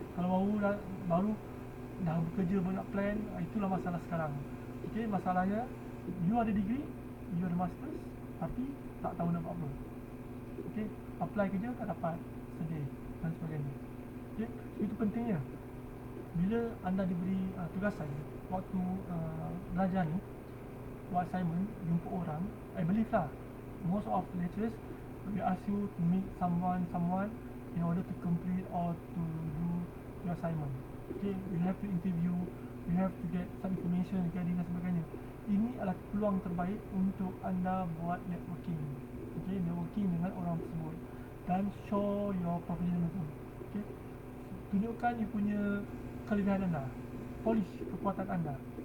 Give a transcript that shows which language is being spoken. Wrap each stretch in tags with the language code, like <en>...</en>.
<ms>Kalau baru dah bekerja banyak plan, itulah masalah sekarang. Okay? Masalahnya, you ada degree, you ada masters, tapi tak tahu nak buat apa. Okay? Apply kerja tak dapat, sedih dan sebagainya. Okay? Itu pentingnya. Bila anda diberi tugasan waktu belajar ni, buat assignment, jumpa orang,</ms> <en>I believe lah, most of lecturers will ask you to meet someone in order to complete or to do your assignment. Okay, you have to interview, you have to get some information regarding</en> <ms>dan sebagainya. Ini adalah peluang terbaik untuk anda buat networking.</ms> <en>Okay, networking</en> <ms>dengan orang tersebut dan</ms> <en>show your professionalism.</en> <ms>Okay, tunjukkan you punya kelebihan anda, polish kekuatan anda.</ms>